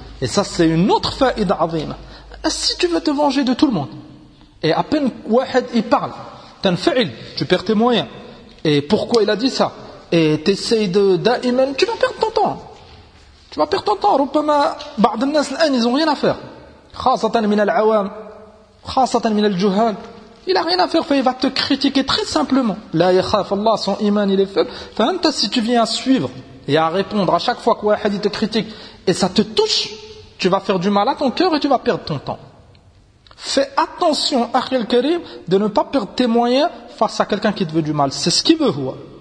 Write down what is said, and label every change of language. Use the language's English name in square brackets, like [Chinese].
[French] Et ça c'est une autre [Arabic] fa'ida 'azima. [French] Si tu veux te venger de tout le monde et à peine واحد il parle, tanfa'il, tu perds tes moyens. Et pourquoi il a dit ça? Et tu essaies de da'iman, tu vas perdre ton temps. Tu vas perdre ton temps. Rupama, [Arabic] بعض الناس الآن, [French] ils ont rien à faire. [Arabic] خاصة من العوام, خاصة من الجهال. [French] Il a rien à faire, il va te critiquer très simplement. [Arabic] لا يخاف الله, [French] son iman il est faible. فأنت, si tu viens à suivre et à répondre à chaque fois que واحد te critique et ça te touche, tu vas faire du mal à ton cœur et tu vas perdre ton temps. Fais attention, [Arabic] أخي الكريم, [French] de ne pas perdre tes moyens face à quelqu'un qui te veut du mal. C'est ce qu'il veut, quoi.